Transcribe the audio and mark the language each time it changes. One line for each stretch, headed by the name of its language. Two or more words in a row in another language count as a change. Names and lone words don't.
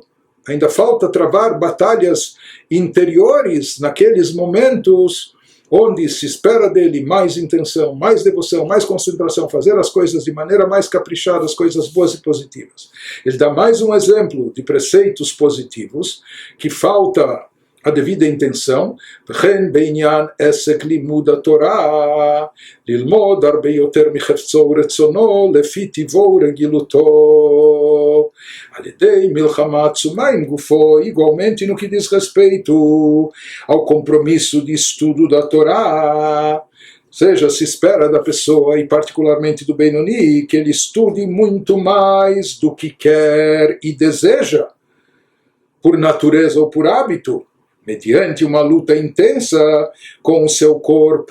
Portuguese: Ainda falta travar batalhas interiores naqueles momentos onde se espera dele mais intenção, mais devoção, mais concentração, fazer as coisas de maneira mais caprichada, as coisas boas e positivas. Ele dá mais um exemplo de preceitos positivos, que falta a devida intenção,
Hebrew: וכן בעניין עסק לימוד התורה, ללמוד הרבה יותר מחפצו ורצונו, לפי טיבו ורגילותו, על ידי מלחמה עצומה עם גופו,
Portuguese: igualmente no que diz respeito ao compromisso de estudo da Torá. Ou seja, se espera da pessoa, e particularmente do Benoni, que ele estude muito mais do que quer e deseja, por natureza ou por hábito, mediante uma luta intensa com o seu corpo.